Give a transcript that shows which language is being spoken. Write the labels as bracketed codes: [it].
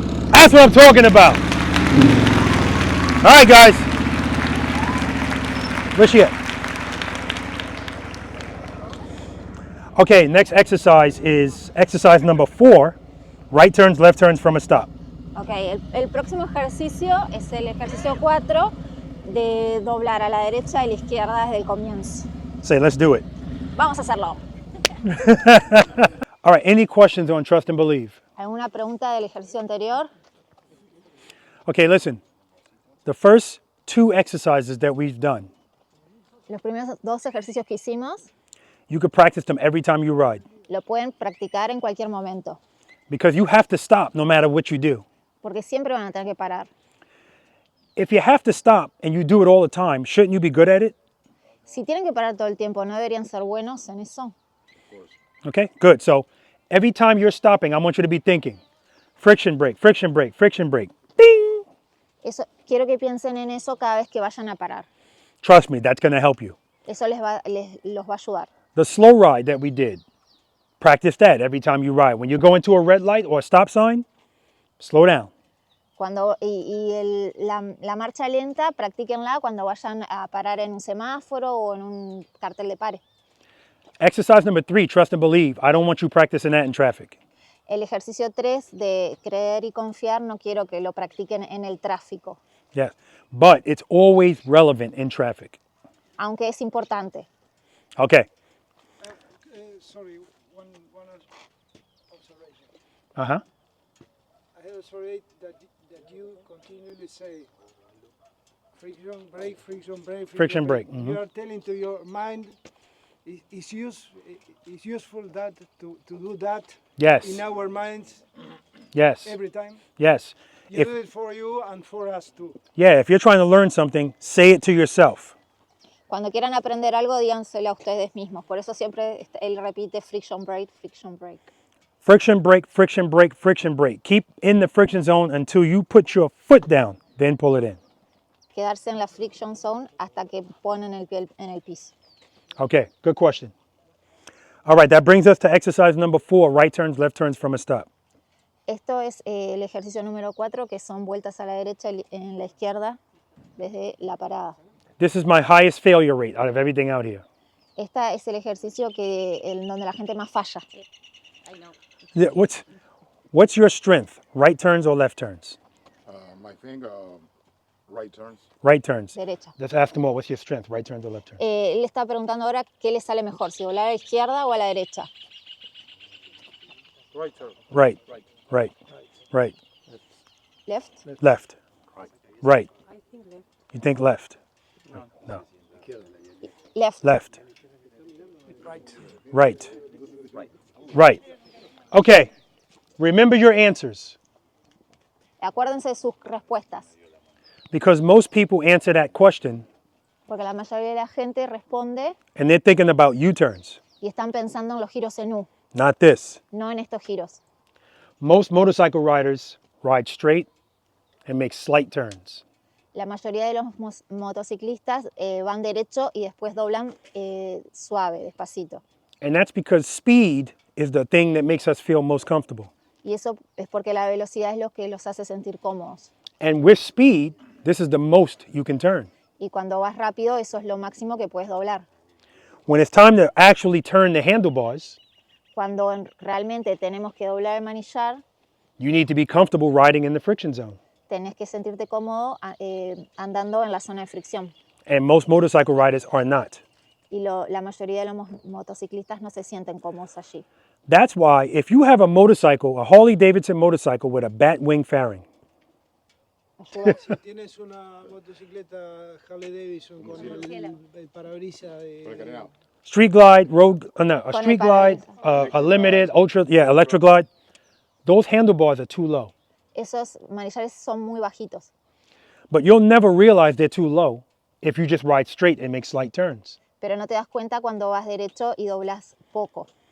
[en] That's what I'm talking about. All right, guys. Where's she at? Okay, next exercise is exercise number 4. Right turns, left turns from a stop. [es] Ok, el próximo ejercicio es el ejercicio 4 de doblar a la derecha y la izquierda desde el comienzo. [en] Say, let's do it. [es] Vamos a hacerlo. [en] All right, any questions on trust and believe? [es] ¿Alguna pregunta del ejercicio anterior? [en] Okay, listen. The first 2 exercises that we've done, [es] Los primeros 2 ejercicios que hicimos [en] you could practice them every time you ride [es] lo pueden practicar en cualquier momento, [en] because you have to stop no matter what you do. [es] porque siempre van a tener que parar. [en] If you have to stop and you do it all the time, shouldn't you be good at it? [es] Si tienen que parar todo el tiempo, ¿no deberían ser buenos en eso? [en] Okay, good. So every time you're stopping, I want you to be thinking, friction brake. Ding! [es] Eso, quiero que piensen en eso cada vez que vayan a parar. [en] Trust me, that's going to help you. [es] Eso los va a ayudar. [en] The slow ride that we did, practice that every time you ride. When you go into a red light or a stop sign, slow down. [es] La marcha lenta, practíquenla cuando vayan a parar en un semáforo o en un cartel de pare. [en] Exercise number 3, trust and believe. I don't want you practicing that in traffic. [es] El ejercicio 3 de creer y confiar no quiero que lo practiquen en el tráfico. [en] Yes, but it's always relevant in traffic. [es] Aunque es importante. [en] Okay. Sorry, one observation. Uh-huh. I have observed that you continually say friction brake. Friction brake. You are telling to your mind it's useful that to do that. Yes. In our minds. Yes. Every time. Yes. You do it for you and for us too. Yeah, if you're trying to learn something, say it to yourself. [es] Cuando quieran aprender algo, díganselo a ustedes mismos. Por eso siempre él repite friction brake. [en] Friction brake. Keep in the friction zone until you put your foot down, then pull it in. [es] Quedarse en la friction zone hasta que ponen el pie en el piso. [en] Okay, good question. All right, that brings us to exercise number 4, right turns, left turns from a stop. [es] Esto es el ejercicio número 4, que son vueltas a la derecha y en la izquierda desde la parada. [en] This is my highest failure rate out of everything out here. [es] Este es el ejercicio donde la gente más falla. [en] Yeah, what's your strength? Right turns or left turns? I think right turns. Right turns. [es] Derecha. [en] Let's ask them all, what's your strength? Right turns or left turns? [es] Él está preguntando ahora qué le sale mejor, si volar a la izquierda o a la derecha. [en] Right turn. Right. Right. Left. Left. Right. I think left. You think left? No. Left. Left. Right. Right. Okay. Remember your answers. [es] Acuérdense de sus respuestas, [en] Because most people answer that question [es] porque la mayoría de la gente responde [en] and they're thinking about U-turns, [es] y están pensando en los giros en U, [en] not this. [es] no en estos giros. [en] Most motorcycle riders ride straight and make slight turns. [es] La mayoría de los motociclistas van derecho y después doblan suave, despacito. [en] And that's because speed is the thing that makes us feel most comfortable. [es] Y eso es porque la velocidad es lo que los hace sentir cómodos. [en] And with speed, this is the most you can turn. [es] Y cuando vas rápido, eso es lo máximo que puedes doblar. [en] When it's time to actually turn the handlebars, [es] Cuando realmente tenemos que doblar el manillar, [en] you need to be comfortable riding in the friction zone. [es] tenés que sentirte cómodo andando en la zona de fricción. [en] And most motorcycle riders are not. [es] Y la mayoría de los motociclistas no se sienten cómodos allí. [en] That's why if you have a motorcycle, a Harley Davidson motorcycle with a bat wing fairing, [es] Ayuda. Si tienes una motocicleta Harley Davidson con el parabrisas de... [en] Street Glide, road, no, a [es] Con el [en] Street Glide, a Limited, Ultra, yeah, Electra Glide, those handlebars are too low. [es] Esos manillares son muy bajitos, [en] But you'll never realize they're too low if you just ride straight and make slight turns. [es] pero no te das cuenta cuando vas derecho y doblas poco.